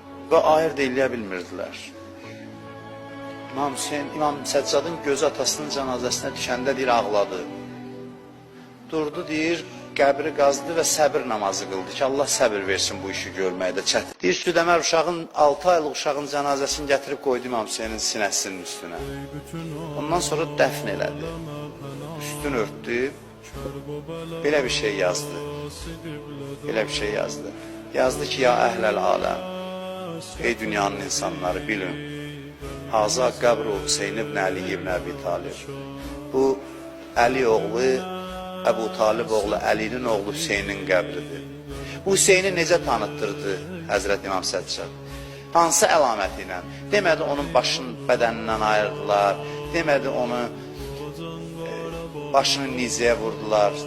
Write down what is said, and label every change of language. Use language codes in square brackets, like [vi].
[az] Və ayırt eləyə bilmirdilər. İmam Hüseyin, İmam Səccadın gözü atasının cənazəsinə düşəndə deyir, ağladı. Durdu, deyir, qəbri qazdı və səbir namazı qıldı ki, Allah səbir versin bu işi görməkdə çətin. Deyir, Südəmər uşağın, 6 aylıq uşağın cənazəsini gətirib qoydu İmam Hüseynin sinəsinin üstünə. Ondan sonra dəfn elədi. Üstünü örtdü, belə bir şey yazdı. Belə bir şey yazdı. Yazdı ki, [ar] ya əhləl aləm. [az] Ey dünyanın insanları bilin. [ar] Haza qəbru Hüseyin ibn Əli ibn Əbi Talib. [az] Bu Əli oğlu, Əbu Talib oğlu, Əlinin oğlu Hüseynin qəbridir. Bu Hüseyni necə tanıtdırdı Həzrət İmam Səccad? Hansı əlaməti ilə? Demədi onun başının bədənindən ayırdılar. Demədi onu başını nizəyə vurdular.